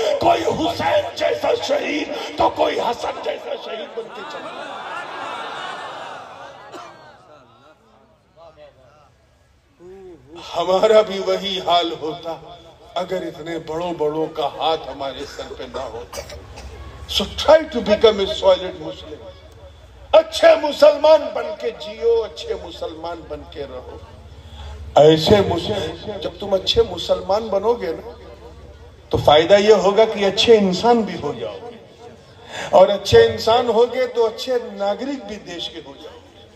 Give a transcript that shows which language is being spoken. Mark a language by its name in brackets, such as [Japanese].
[Urdu] کوئی حسین جیسا شہید تو کوئی حسن جیسا شہید بن کے چلا. ہمارا بھی وہی حال ہوتا اگر اتنے بڑوں کا ہاتھ ہمارے سر پہ نہ ہوتا. [English] So try to become a solid Muslim. [Urdu] اچھے مسلمان بن کے جیو, اچھے مسلمان بن کے رہو. ایسے مسلمان, جب تم اچھے مسلمان بنو گے نا تو فائدہ یہ ہوگا کہ اچھے انسان بھی ہو جاؤ گے, اور اچھے انسان ہوگے تو اچھے ناگرک بھی دیش کے ہو جاؤ گے.